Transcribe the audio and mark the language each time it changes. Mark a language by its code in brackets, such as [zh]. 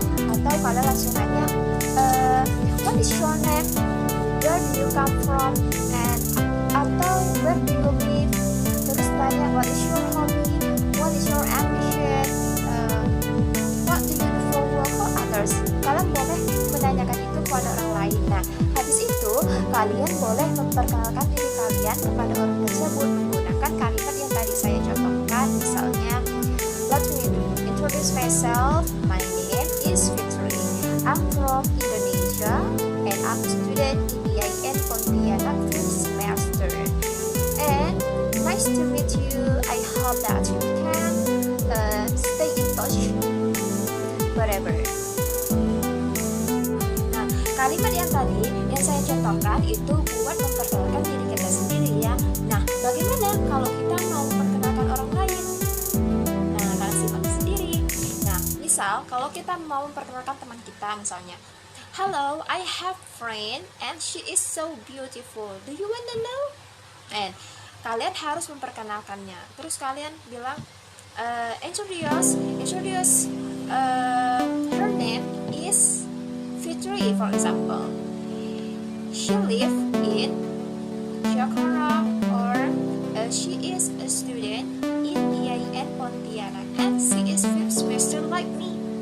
[id] Atau kalian langsung nanya, [en] what is your name? Where do you come from? And [id] atau [en] where do you live? [id] Terus tanya, [en] what is your hobby? What is your ambition? What do you do for work or others? [id] Kalian boleh menanyakan itu kepada orang lain. Nah, habis itu kalian boleh memperkenalkan diri kalian kepada orang tersebut menggunakan kalimat yang tadi saya contohkan. Misalnya, [en] let me introduce myself. My name is Fitri. I'm from Indonesia and I'm a student in PIN Pontianak 5th semester. And nice to meet you. I hope that you can stay in touch forever. [id] Nah, kalimat yang tadi yang saya contohkan itu buat memperkenalkan diri kita sendiri ya. Nah, bagaimana kalau kita mau memperkenalkan orang lain? Nah, kalian simak sendiri. Nah, misal kalau kita mau memperkenalkan teman kita misalnya, [en] hello, I have friend and she is so beautiful. Do you want to know? And [id] kalian harus memperkenalkannya. Terus kalian bilang, introduce. [en] Her name is Fitri, for example. She live in Jakarta, or she is a student in PIN Pontianak and she is 5th semester like me.